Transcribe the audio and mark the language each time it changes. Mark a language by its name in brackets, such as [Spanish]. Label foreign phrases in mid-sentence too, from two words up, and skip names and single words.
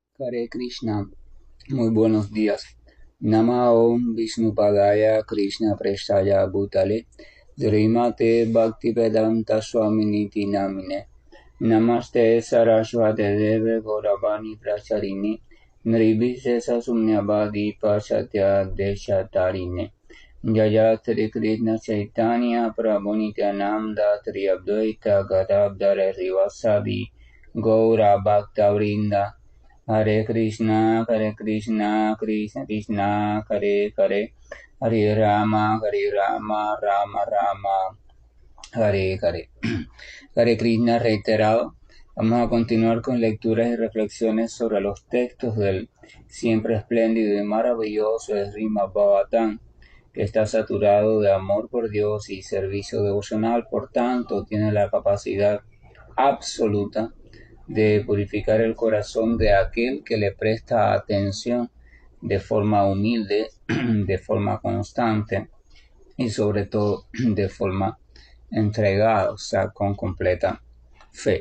[Sanskrit] हरे कृष्ण, [Spanish] muy buenos días. [Sanskrit] नम ॐ विष्णुपादाय कृष्ण प्रेष्ठाय भूतले श्रीमते भक्तिवेदान्त स्वामिनिति नामिने नमस्ते सरस्वते देवे गौरवाणी प्रचारिणि निर्विशेष शून्यवादि पाश्चात्य देशतारिणे जय श्री कृष्ण चैतन्य प्रभु नित्यानन्द त्री अद्वैत गदाधर रिवासादि गौर भक्त वृन्द हरे कृष्ण, कृष्ण कृष्ण, हरे हरे, हरे राम, राम राम, हरे हरे. हरे कृष्ण reiterado. [Spanish] Vamos a continuar con lecturas y reflexiones sobre los textos del siempre espléndido y maravilloso Srimad Bhagavatam, que está saturado de amor por Dios y servicio devocional, por tanto tiene la capacidad absoluta de purificar el corazón de aquel que le presta atención de forma humilde, de forma constante y sobre todo de forma entregada, o sea, con completa fe.